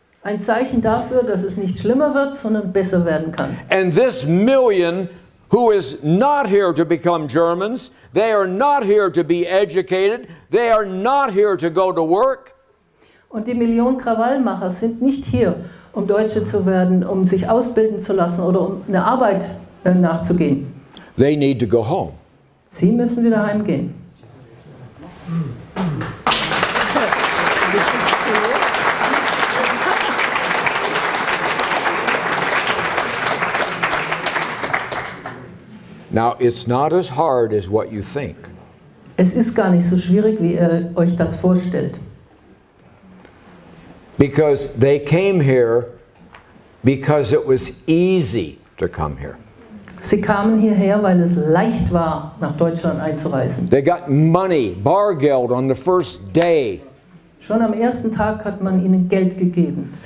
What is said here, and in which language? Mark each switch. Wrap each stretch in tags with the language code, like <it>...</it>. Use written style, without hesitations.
<de>Ein Zeichen dafür, dass es nicht schlimmer wird, sondern besser werden kann.</de> <en>And this million who is not here to become Germans, they are not here to be educated, they are not here to go to work.</en> <de>Und die Millionen Krawallmacher sind nicht hier, um Deutsche zu werden, um sich ausbilden zu lassen oder um eine Arbeit nachzugehen.</de> <en>They need to go home.</en> <de>Sie müssen wieder heimgehen.</de> <en>Now, it's not as hard as what you think.</en> <de>Es ist gar nicht so schwierig, wie ihr euch das vorstellt.</de> <en>Because they came here because it was easy to come here.</en> <de>Sie kamen hierher, weil es leicht war, nach Deutschland einzureisen.</de> <en>They got money, Bargeld on the first day.</en> <de>Schon am ersten Tag hat man ihnen Geld gegeben.</de>